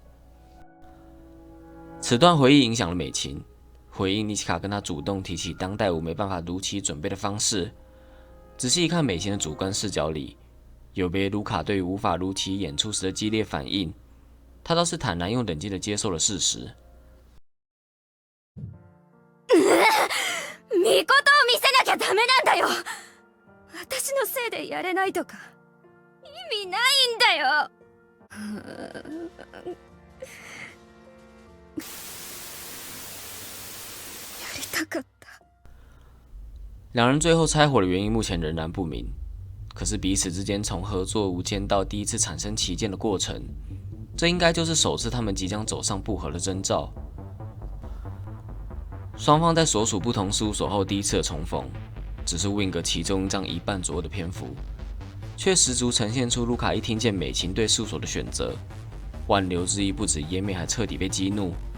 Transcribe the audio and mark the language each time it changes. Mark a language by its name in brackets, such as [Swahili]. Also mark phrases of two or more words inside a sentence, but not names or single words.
[Chinese] 此段回忆影响了美琴，回应尼奇卡跟他主动提起当代舞没办法如期准备的方式。仔细一看美琴的主观视角里，有别卢卡对于无法如期演出时的激烈反应，他倒是坦然又冷静地接受了事实。 [Japanese] ミコトを見せなきゃダメなんだよ。私のせいでやれないとか意味ないんだよ。やりたかった。 [Chinese] 两人最后拆伙的原因目前仍然不明，可是彼此之间从合作无间到第一次产生歧见的过程，这应该就是首次他们即将走上不合的征兆。双方在所属不同事务所后第一次的重逢，只是 Wing 其中一张一半左右的篇幅，却十足呈现出卢卡一听见美琴对事务所的选择，挽留之意不止湮灭，还彻底被激怒。